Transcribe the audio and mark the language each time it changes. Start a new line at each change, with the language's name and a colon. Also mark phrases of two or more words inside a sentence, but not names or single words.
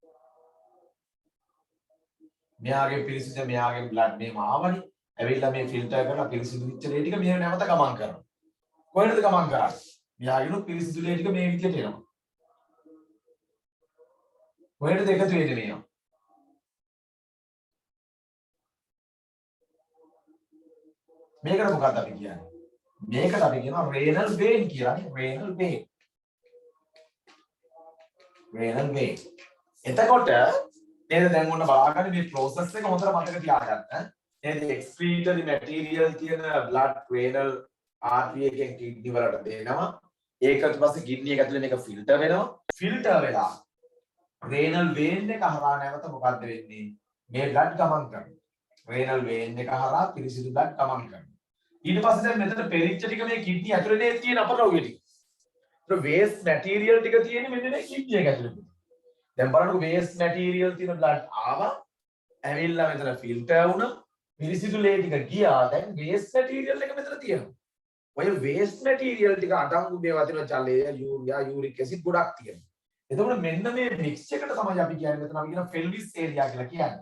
Sinhala: මෙයාගේ පිරිසිදු මෙයාගේ බ්ලඩ් මේම ආවනේ ඇවිල්ලා මේ ෆිල්ටර් කරලා පිරිසිදු වෙච්ච ලේ ටික මෙහෙම නැවත ගමන් කරනවා කොහෙටද ගමන් කරන්නේ මෙයාගේනොත් පිරිසිදු ලේ ටික මේ විදිහට එනවා කොහෙටද එකතු වෙන්නේ මේවා මේකට මොකක්ද අපි කියන්නේ මේකට අපි කියනවා
English: renal vein
Sinhala: කියලා නේ
English: renal vein
Sinhala: එතකොට නේද දැන් ඔන්න බලාගන්න මේ process එක හොඳට මතක තියාගන්න නේද
English: excretory material
Sinhala: තියෙන
English: blood renal artery
Sinhala: එකෙන් kidney වලට දෙනවා ඒකට පස්සේ kidney එක ඇතුලේ මේක filter වෙනවා filter වෙලා
English: renal vein
Sinhala: එක හරහා නැවත මොකද්ද වෙන්නේ මේ blood ගමන් කරනවා
English: renal vein
Sinhala: එක හරහා පිරිසිදු blood ගමන් කරනවා ඊට පස්සේ දැන් මෙතන පෙරිච්ච ටික මේ kidney ඇතුලේ තියෙන අපරව්‍ය ටික ඒක
English: waste material
Sinhala: ටික තියෙන්නේ මෙන්න මේ kidney එක ඇතුලේ දැන් බලන්නකො
English: waste material
Sinhala: තියෙන blood ආවා ඇවිල්ලා මෙතන filter වුණා පිරිසිදු ලේ ටික ගියා දැන්
English: waste material
Sinhala: එක මෙතන තියෙනවා ඔය
English: waste material
Sinhala: ටික අඩංගු මේවා තියෙන ජලය යූරියා
English: uric acid
Sinhala: ගොඩක් තියෙනවා එතකොට මෙන්න මේ mix එකට තමයි අපි කියන්නේ මෙතන අපි කියන
English: pelvis area
Sinhala: කියලා කියන්නේ.